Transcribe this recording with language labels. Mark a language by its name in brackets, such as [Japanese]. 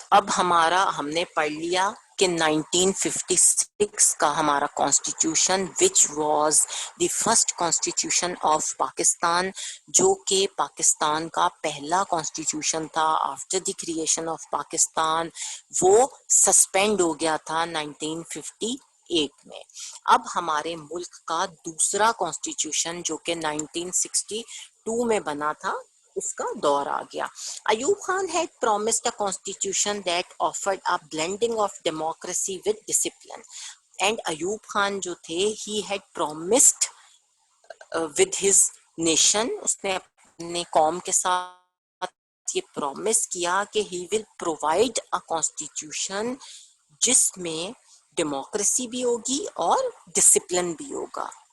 [Urdu] اب ہم نے پڑھ لیا کہ 1956 کا ہمارا constitution [English] which was the first constitution of Pakistan, [Urdu] جو کہ پاکستان کا پہلا کانسٹیٹیوشن تھا [English] after the creation of Pakistan, [Urdu] وہ سسپینڈ ہو گیا تھا 1958 میں. اب ہمارے ملک کا دوسرا کانسٹیٹیوشن جو کہ 1962 میں بنا تھا, اس کا دور آ گیا. [English] Ayub Khan had promised a constitution that offered a blending of democracy with discipline. And [Urdu] Ayub Khan جو تھے, [English] he had promised with his nation, [Urdu] اس نے اپنے قوم کے ساتھ یہ پرومس کیا کہ [English] he will provide a constitution [Urdu] جس میں ڈیموکریسی بھی ہوگی اور ڈسپلن بھی ہوگا.